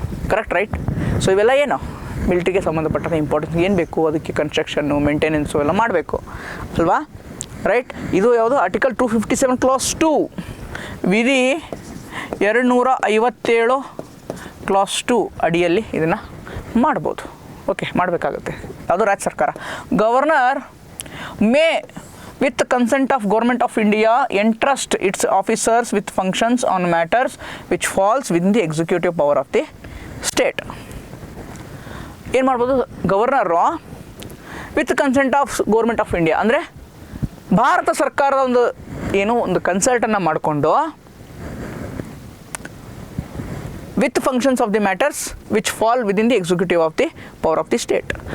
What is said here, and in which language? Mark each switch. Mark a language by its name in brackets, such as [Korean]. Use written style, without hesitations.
[Kannada] Correct, right. So ಇವೆಲ್ಲ ಏನು ಮಿಲಿಟ್ರಿಗೆ ಸಂಬಂಧಪಟ್ಟ ಇಂಪಾರ್ಟೆನ್ಸ್ ಏನು ಬೇಕು, ಅದಕ್ಕೆ ಕನ್ಸ್ಟ್ರಕ್ಷನ್ನು, ಮೇಂಟೆನೆನ್ಸು ಎಲ್ಲ ಮಾಡಬೇಕು ಅಲ್ವಾ, ರೈಟ್. ಇದು ಯಾವುದು? ಆರ್ಟಿಕಲ್ 257 ಕ್ಲಾಸ್ 2 ವಿಧಿ 257 ಕ್ಲಾಸ್ 2 ಅಡಿಯಲ್ಲಿ ಇದನ್ನು ಮಾಡ್ಬೋದು. ಓಕೆ, ಮಾಡಬೇಕಾಗುತ್ತೆ. ಅದು ರಾಜ್ಯ ಸರ್ಕಾರ. [English] Governor may with consent of government of India entrust its officers with functions on matters which falls within the executive power of the state. [Kannada] ಏನು ಮಾಡ್ಬೋದು? [English] governor with consent of government of India [Kannada] ಅಂದರೆ ಭಾರತ ಸರ್ಕಾರದ ಒಂದು ಕನ್ಸಲ್ಟನ್ನು ಮಾಡಿಕೊಂಡು [English] With functions of the matters which fall within the executive of the power of the state.